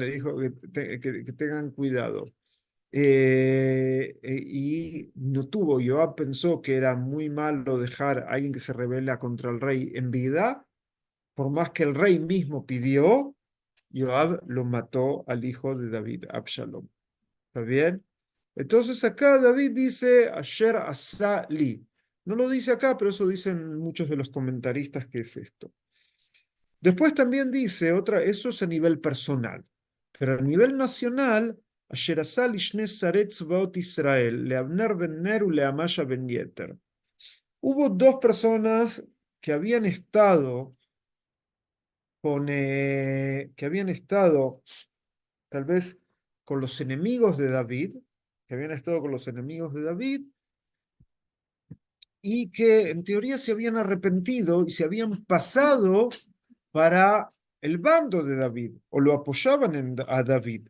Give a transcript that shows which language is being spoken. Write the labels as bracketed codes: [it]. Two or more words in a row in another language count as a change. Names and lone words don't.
[es] Le dijo que tengan cuidado. Y no tuvo, Joab pensó que era muy malo dejar a alguien que se rebela contra el rey en vida, por más que el rey mismo pidió, Joab lo mató al hijo de David, Absalom. ¿Está bien? Entonces acá David dice, [he] אשר עשה לי. [es] No lo dice acá, pero eso dicen muchos de los comentaristas que es esto. Después también dice otra, eso es a nivel personal, pero a nivel nacional, [he] אשר עשה לי שני שרי צבאות ישראל, לאבנר בן נר ולעמשא בן יתר. [es] Hubo dos personas que habían estado que habían estado tal vez con los enemigos de David, que habían estado con los enemigos de David, y que en teoría se habían arrepentido y se habían pasado para el bando de David, o lo apoyaban a David.